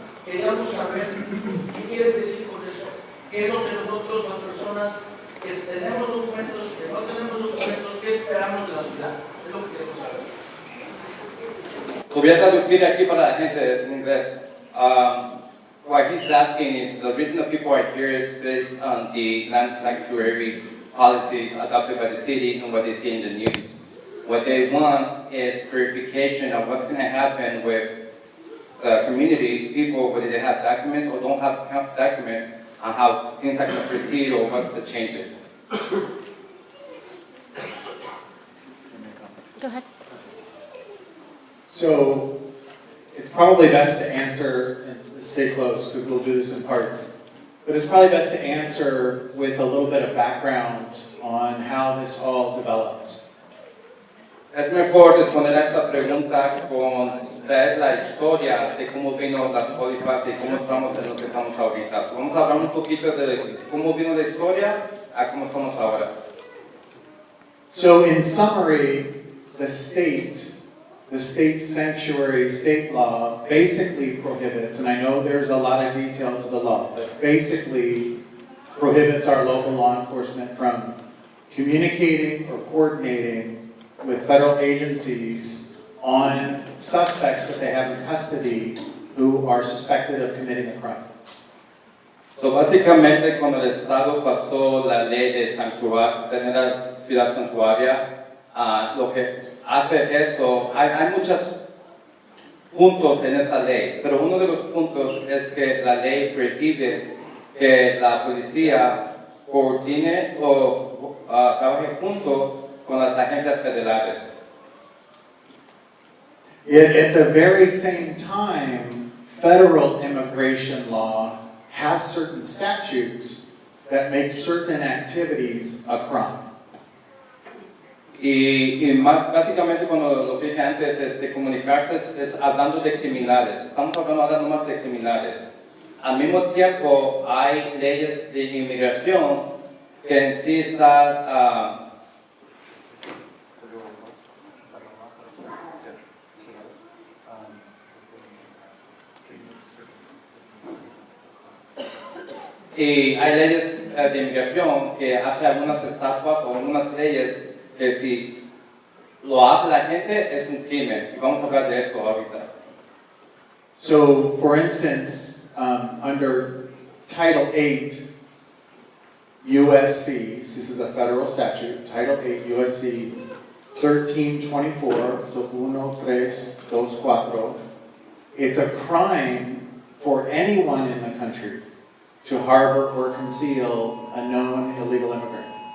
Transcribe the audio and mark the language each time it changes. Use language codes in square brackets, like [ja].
[es] Queríamos saber qué quiere decir con eso, qué es lo que nosotros, las personas que tenemos documentos, que no tenemos documentos, qué esperamos de la ciudad, es lo que queremos saber. Voy a traducir aquí para la gente en inglés. [en] What he's asking is the reason that people are here is based on the land sanctuary policies adopted by the city and what they see in the news. What they want is verification of what's going to happen with the community, people, whether they have documents or don't have documents, and how things are going to proceed or what's the changes. Go ahead. So it's probably best to answer, and stay close because we'll do this in parts, but it's probably best to answer with a little bit of background on how this all developed. [es] Es mejor responder a esta pregunta con traer la historia de cómo vino las pólizas y cómo estamos en lo que estamos ahorita. Vamos a hablar un poquito de cómo vino la historia a cómo estamos ahora. [en] So in summary, the state sanctuary, state law basically prohibits, and I know there's a lot of detail to the law, but basically prohibits our local law enforcement from communicating or coordinating with federal agencies on suspects that they have in custody who are suspected of committing a crime. [es] So, básicamente, cuando el Estado pasó la ley de santuario, tener la ciudad santuaria, lo que hace eso, hay muchos puntos en esa ley, pero uno de los puntos es que la ley prohíbe que la policía coordine o trabaje junto con las agencias federales. [en] Yet at the very same time, federal immigration law has certain statutes that make certain activities a crime. [es] Y básicamente cuando lo que dije antes es de comunicarse es hablando de criminales. Estamos hablando ahora nomás de criminales. Al mismo tiempo hay leyes de inmigración que en sí están y hay leyes de inmigración que hacen algunas estatuas o algunas leyes que si lo hace la gente es un crimen. Y vamos a hablar de esto ahorita. [en] So, for instance, under Title 8 USC, this is a federal statute, Title 8 USC 1324, so 1324, it's a crime for anyone in the country to harbor or conceal a known illegal immigrant.